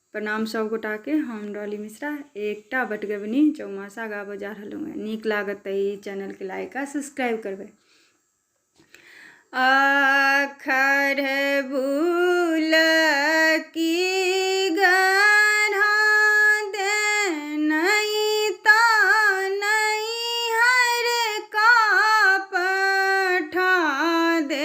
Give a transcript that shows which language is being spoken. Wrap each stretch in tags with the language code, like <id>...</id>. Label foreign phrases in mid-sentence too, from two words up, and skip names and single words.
<mai>प्रणाम सब गोटा के। हम डॉली मिश्रा एकटा बटगबनी चौमासा गाबऽ जा रहलूँ हैं। नीक लागत तऽ ई चैनल के लाइक आ सब्सक्राइब करबै। आखर भूल की गढ़ा दे नहीं ता नहीं हर का पठा दे।</mai>